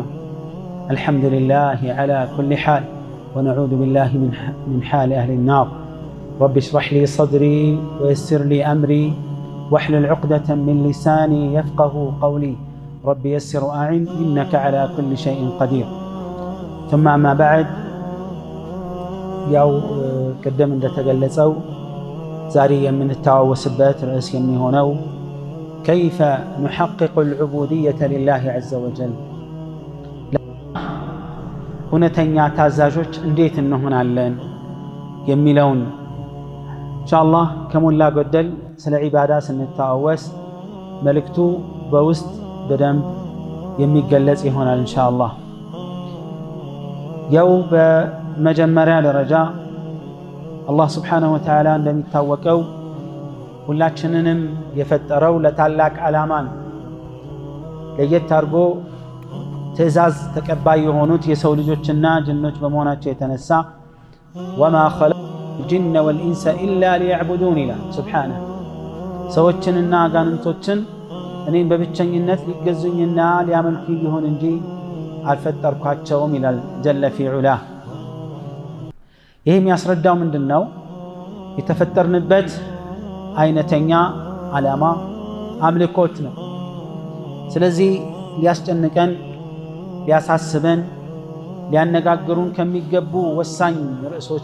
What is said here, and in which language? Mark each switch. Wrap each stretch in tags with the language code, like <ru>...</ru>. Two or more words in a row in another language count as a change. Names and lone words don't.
<ar>الحمد لله على كل حال، ونعوذ بالله من حال أهل النار. رب اشرح لي صدري ويسر لي أمري واحلل عقدة من لساني يفقه قولي. رب يسر أعن إنك على كل شيء قدير. ثم أما بعد،</ar> <am>ያው ቀደም እንደተገለጸው ዛሬ የምንተዋወስበት ርዕስ የሚሆነው</am> <ar>كيف نحقق العبودية لله عز وجل</ar> <am>እውነተኛ ታዛዦች እንዴት እንሆናለን የሚለውን ኢንሻአላህ ከሞላ ጎደል ስለ ዒባዳ ስንተዋወስ መልእክቱ በውስጥ በደንብ የሚገለጽ ይሆናል ኢንሻአላህ። ያው በመጀመሪያ ደረጃ አላህ</am> <ar>سبحانه وتعالى</ar> <am>እንደሚታወቀው ሁላችንንም የፈጠረው ለታላቅ ዓላማ ነው። ለየት አድርጎ ትእዛዝ ተቀባይ የሆኑት የሰው ልጆችና ጅኖች በመሆናቸው የተነሳ</am> <ar>وما خلقت الجن والإنس إلا ليعبدون</ar> <am>ይላል Subhanahu። ሰዎችንና አጋንንቶችን እኔን በብቸኝነት ሊገዙኝና ሊያመልኩኝ ይሁን እንጂ አልፈጠርኳቸውም ይላል</am> <ar>جل في علاه።</ar> <am>ይሄ የሚያስረዳው ምንድነው? የተፈጠርንበት አይነተኛ ዓላማ አምልኮት ነው። ስለዚህ ሊያስጨንቀን፣ ሊያሳስበን፣ ሊያነጋግሩን ከሚገቡ ወሳኝ ርዕሶች</am>